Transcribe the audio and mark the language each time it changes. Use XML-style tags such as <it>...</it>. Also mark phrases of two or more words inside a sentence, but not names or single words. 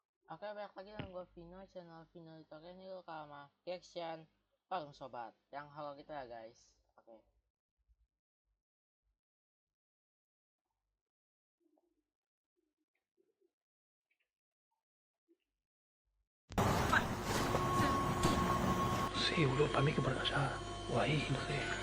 <id>Oke, balik lagi dengan gue Vino, channel Vino Tutorial. Ini gue sama reaction bareng sobat yang halo kita ya guys. Oke.</id> <es>Sí, boludo, para mí que por allá o ahí, no sé.</es>